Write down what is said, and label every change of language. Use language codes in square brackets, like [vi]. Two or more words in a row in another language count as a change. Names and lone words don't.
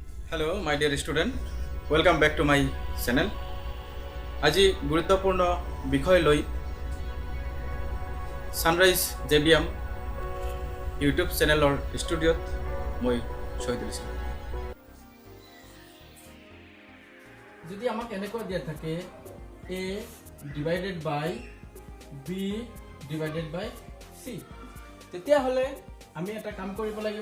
[en] Hello my dear student welcome back to my channel. [as] আজি গুৰুত্বপূৰ্ণ বিষয় লৈ সানৰাইজ জেবিএম ইউটিউব চেনেলৰ ষ্টুডিঅ'ত মই শহীদুল ইছলাম। যদি আমাক এনেকুৱা দিয়া থাকে [en] a divided by b divided by c, [as] তেতিয়াহ'লে আমি এটা কাম কৰিব লাগিব।